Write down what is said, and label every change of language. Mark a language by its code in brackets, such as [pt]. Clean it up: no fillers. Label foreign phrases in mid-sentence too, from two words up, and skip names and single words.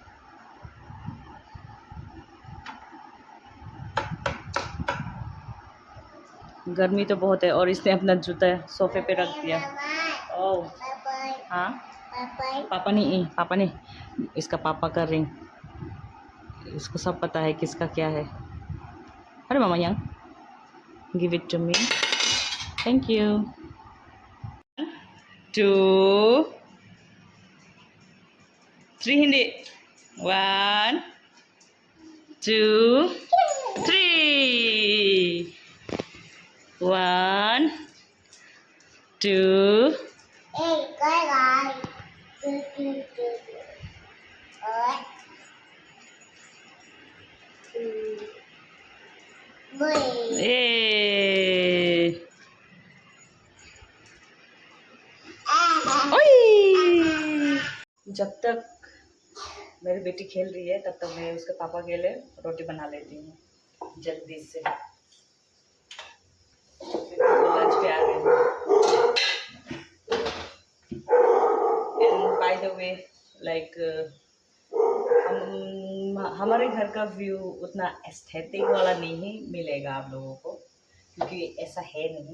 [hi] गर्मी तो बहुत है, और इसने अपना जूता सोफे पे रख दिया। ओह हाँ, पापा नहीं, इसका पापा का रिंग, इसको सब पता है किसका क्या है। अरे मामा [en] young give it to me. Thank you. [tl] 2, 3 hindi. 1, 2, 3. 1, 2. [vi] Ê, coi lại. Ơi. 10. Yay! ओए! [hi] जब तक मेरी बेटी खेल रही है तब तक मैं उसके पापा के लिए रोटी बना लेती हूँ जल्दी से। लंच पे आ गए [en] and by the way like [hi] हमारे घर का व्यू उतना एस्थेटिक वाला नहीं मिलेगा आप लोगों को, क्योंकि ऐसा है नहीं।